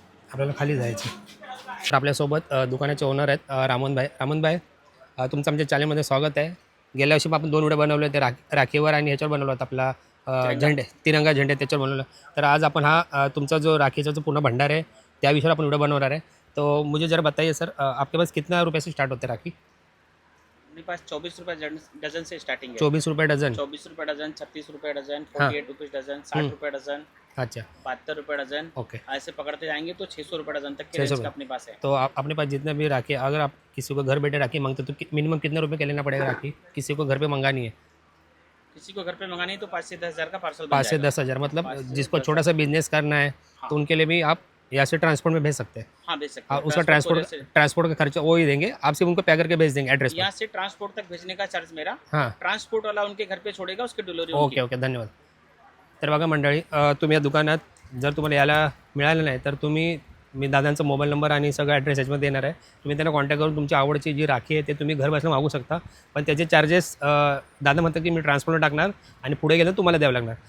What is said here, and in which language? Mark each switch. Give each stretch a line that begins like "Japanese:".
Marathi: आपल्याला खाली जायचं. तर आपल्यासोबत दुकानाचे ओनर आहेत रामनभाई. तुमचं आमच्या चॅनलमध्ये स्वागत आहे. गेल्या वर्षी आपण 2 व्हिडिओ बनवले होते राखीवर आणि ह्याच्यावर बनवला होता आपला तिरंगा झेंडे, त्याच्यावर बनवलं. तर आज आपण तुमचा जो राखीचा जो पूर्ण भंडार आहे त्या विषयावर आपण व्हिडिओ बनवणार आहे.
Hindi: तो मुझे जरा बताइए सर, आपके पास कितना रुपये से स्टार्ट होते राखी? अपने पास 24 रुपये डजन से स्टार्टिंग है। 24 रुपये डझन. 24 रुपये डजन, 36 रुपये डजन, हाँ। 48 रुपीज़ डजन, 60 रुपये डजन, अच्छा, 72 रुपये डजन। ओके. ऐसे पकड़ते जाएंगे तो 600 रुपये डजन तक के 600 रेंज का अपने पास है। तो अपने पास जितने भी राखी, अगर आप किसी को घर बैठे राखी मांगते तो मिनिमम कितने रुपए के लेना पड़ेगा राखी? किसी को घर पे मंगानी है किसी को घर पे मंगानी है तो 5 से 10 हज़ार का पार्सल 5 से 10 हज़ार, मतलब 5 से जिसको 10 छोटा सा बिजनेस करना है तो उनके लिए भी आप यहाँ से ट्रांसपोर्ट में भेज सकते हैं. हाँ, भेज सकते हैं। उसका ट्रांसपोर्ट का खर्चा वो ही देंगे, आप सिर्फ उनको पैक करके भेज देंगे एड्रेस पर. यहाँ से ट्रांसपोर्ट तक भेजने का चार्ज मेरा। हां, ट्रांसपोर्ट वाला उनके घर पे छोड़ेगा, उसकी डिलीवरी ओके ओके, धन्यवाद.
Marathi: तर बघा मंडळी, तुम्ही या दुकानात जर तुम्हाला यायला मिळालं नाही तर मी दादांचा मोबाईल नंबर आणि सगळं ॲड्रेस याच्यामध्ये देणार आहे. तुम्ही त्यांना कॉन्टॅक्ट करून तुमची आवडची जी राखी आहे ते तुम्ही घर बसल्या मागू शकता. पण त्याचे चार्जेस दादा म्हणतात की मी ट्रान्सपोर्टला टाकणार आणि पुढे गेलं तुम्हाला द्यावं लागणार.